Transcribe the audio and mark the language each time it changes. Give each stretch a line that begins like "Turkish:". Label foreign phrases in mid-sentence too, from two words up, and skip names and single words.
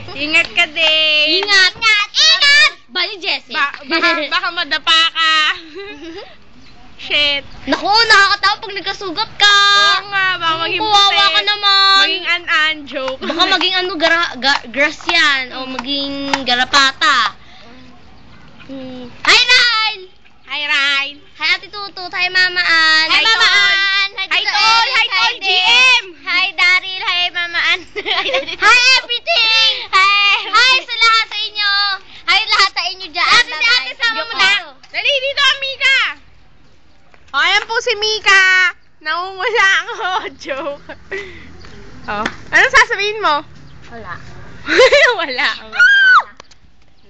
Filipino: Ingat ka din. Ingat! Ingat! Bye, Jessie. Baka madapa ka. Shit. Naku, nakakatawa pag nagkasugat ka. Oo nga, baka maging Kawawa ka naman. Maging joke. Baka maging grass yan. O maging garapata. Hi, Ryan! Hi, Ryan. Hi, Ate Tutut. Hi, Mama Ann. Hi, Mama Ann. Hi, Tol. Hi, Tol. GM. Hi, Daryl. Hi, Mama Ann. Hi, everything. Hi sa lahat sa inyo. Hi, lahat sa inyo dyan. Ate, sama mo na. Dali, dito ka, Mika. O, ayan po si Mika. Nangungula ako. Joke. Oh. Anong sasabihin mo? Wala. Wala. Bye-bye!